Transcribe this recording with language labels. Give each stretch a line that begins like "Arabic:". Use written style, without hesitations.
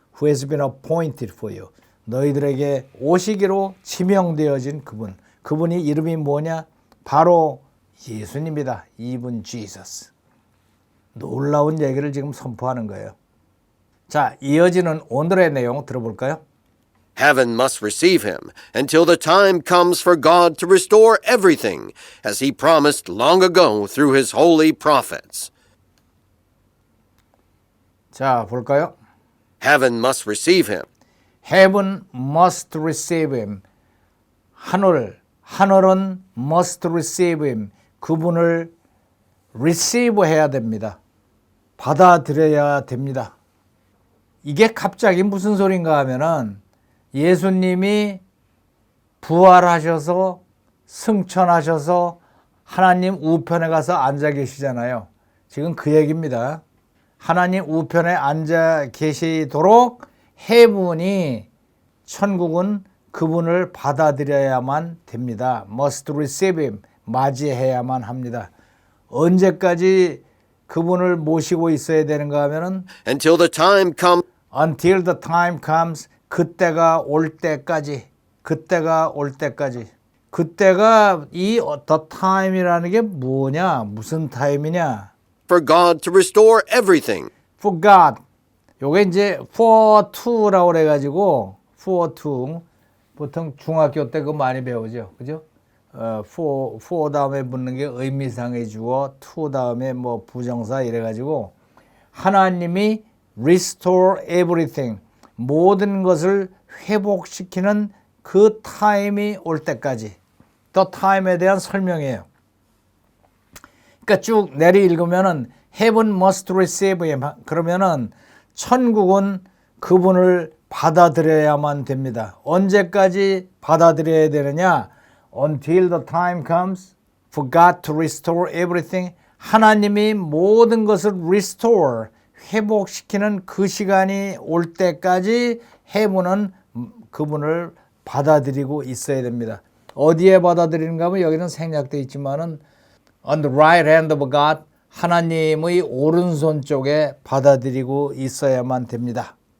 English: who has been appointed for you
Korean: 너희들에게 오시기로 지명되어진 그분, 그분이 이름이 뭐냐? 바로 예수님이다.
English: even Jesus.
Korean: 놀라운 얘기를 지금 선포하는 거예요. 자, 이어지는 오늘의 내용 들어볼까요?
English: Heaven must receive him until the time comes for God to restore everything, as he promised long ago through his holy prophets.
Korean: 자, 볼까요?
English: Heaven must receive him. Heaven must receive him.
Korean: 하늘은
English: must receive him.
Korean: 그분을 receive 해야 됩니다. 받아들여야 됩니다. 이게 갑자기 무슨 소린가 하면은 예수님이 부활하셔서 승천하셔서 하나님 우편에 가서 앉아 계시잖아요. 지금 그 얘기입니다. 하나님 우편에 앉아 계시도록 해분이, 천국은 그분을 받아들여야만 됩니다.
English: must receive him,
Korean: 맞이해야만 합니다. 언제까지 그분을 모시고 있어야 되는가 하면은
English: Until the time comes. until the time comes, 그때가 올 때까지.
Korean: 그때가 이 the time이라는 게 뭐냐? 무슨 타임이냐?
English: For God to restore everything. For God.
Korean: 요게 이제 for to라고 그래가지고 for to 보통 중학교 때 그거 많이 배우죠, 그죠? for 다음에 붙는 게 의미상의 주어, to 다음에 뭐 부정사 이래가지고 하나님이
English: restore everything
Korean: 모든 것을 회복시키는 그 타임이 올 때까지, the time에 대한 설명이에요. 그러니까 쭉 내리 읽으면은
English: heaven must receive him
Korean: 그러면은 천국은 그분을 받아들여야만 됩니다. 언제까지 받아들여야 되느냐?
English: Until the time comes for God to restore everything.
Korean: 하나님이 모든 것을 restore, 회복시키는 그 시간이 올 때까지 heaven은 그분을 받아들이고 있어야 됩니다. 어디에 받아들이는가 하면 여기는 생략되어 있지만은
English: on the right hand of God,
Korean: 하나님의 오른손 쪽에 받아들이고 있어야만 됩니다.